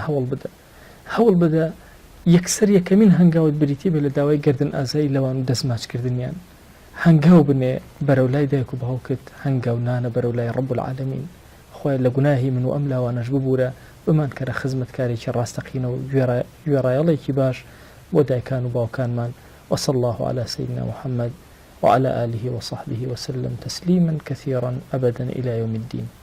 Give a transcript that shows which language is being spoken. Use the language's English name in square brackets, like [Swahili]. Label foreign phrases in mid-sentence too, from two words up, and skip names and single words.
[Central Kurdish] هەوڵ بدە یەکسەر یەکەمین هەنگاوت بریتی بێ لە داوای گردن ئازایی لەوان و دەستماچکردنیان هەنگاو بنێ بەرەولای دایک و باوکت هەنگاو نانە بەرەولای [Arabic] ڕەب العالەمین [Central Kurdish] خۆی لە گوناهی من و ئەم لاوانەش ببوورە بمان کەرە خزمەتکارێکی ڕاستەقینە و گوێڕایەڵێکی باش بۆ دایکان و باوکانمان [Arabic] وصلى الله على سيدنا محمد وعلى آله وصحبه وسلم تسليما كثيرا أبدا إلى يوم الدين